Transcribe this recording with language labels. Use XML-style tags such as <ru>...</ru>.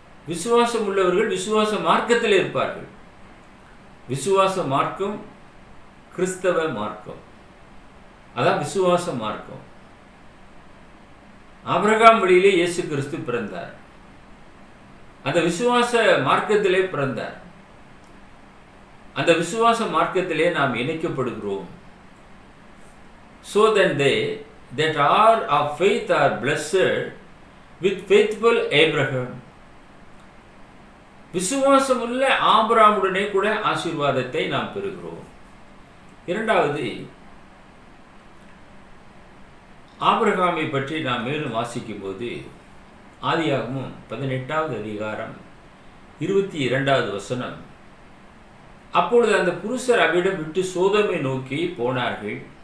<ta>விசுவாசம் உள்ளவர்கள் விசுவாச மார்க்கத்தில் இருப்பார்கள். விசுவாச மார்க்கம் கிறிஸ்தவ மார்க்கம், அதான் விசுவாச மார்க்கம். ஆபிரகாம் வழியிலே இயேசு கிறிஸ்து பிறந்தார். அந்த விசுவாச மார்க்கத்திலே பிறந்தார். அந்த விசுவாச மார்க்கத்திலே நாம் இணைக்கப்படுகிறோம்.</ta> <en>So then they that are of faith are blessed with faithful Abraham.</en> <ta>விசுவாசமுள்ள ஆபிரகாமுடனே கூட ஆசீர்வாதத்தை நாம் பெறுகிறோம். இரண்டாவது, ஆபிரகாமை பற்றி நாம் மேலும் வாசிக்கும் போது ஆதியாகமம் 18வது அதிகாரம் 22வது வசனம், அப்பொழுது அந்த புருஷர் அவ்விடம் விட்டு சோதோமை நோக்கி போனார்கள்.</ta>